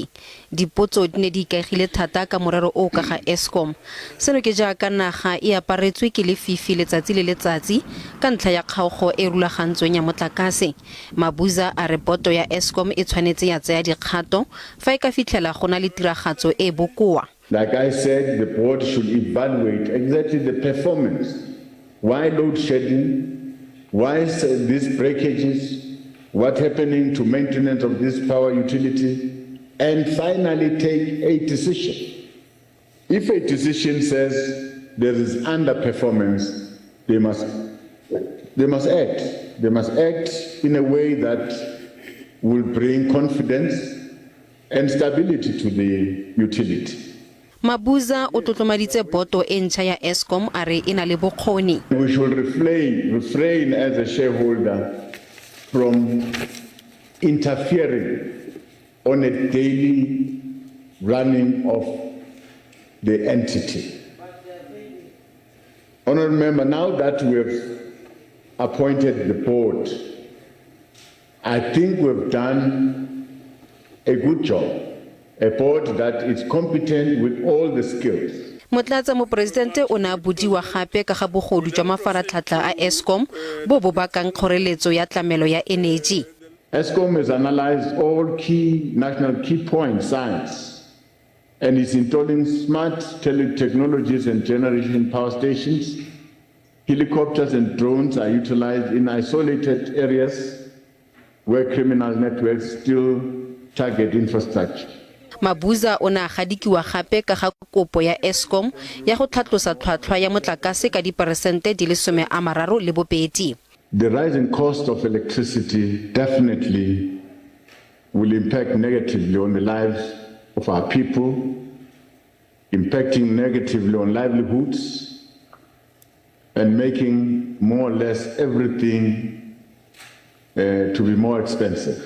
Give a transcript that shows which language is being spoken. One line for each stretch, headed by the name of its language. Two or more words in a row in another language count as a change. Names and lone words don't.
Tswana: Dipotso di ne di ikaegile thata ka morero o ka ga Eskom. Seno ke jaaka naga e aparetswe ke lefifi letsatsi le letsatsi ka ntlha ya kgaogo e rulagantsweng ya motlakase. Mabuza a re boto ya Eskom e tshwanetse ya tsaya dikgato fa e ka fitlhela go na le tiragatso e bokoa.
English: Like I said, the board should evaluate exactly the performance. Why load shedding? Why these breakages? What happening to maintenance of this power utility? And finally take a decision. If a decision says there is underperformance, they must act. They must act in a way that will bring confidence and stability to the utility.
Tswana: Mabuza o tlotlomaditse boto e ntšha ya Eskom a re e na le bokgoni.
English: We should refrain as a shareholder from interfering on a daily running of the entity. Honourable Member, now that we have appointed the board, I think we've done a good job. A board that is competent with all the skills.
Tswana: Motlatsa-mopresidente o ne a budiwa gape ka ga bogodu jwa mafaratlhatlha a Eskom bo bo bakang kgoreletso ya tlamelo ya energy.
English: Eskom has analyzed all key national key point sites and is installing smart technologies and generation power stations. Helicopters and drones are utilized in isolated areas where criminal networks still target infrastructure.
Tswana: Mabuza o ne a gadikiwa gape ka ga kopo ya Eskom ya go tlhatlosa tlhwatlhwa ya motlakase ka diperesente di le 32.
English: The rising cost of electricity definitely will impact negatively on the lives of our people, impacting negatively on livelihoods and making more or less everything to be more expensive.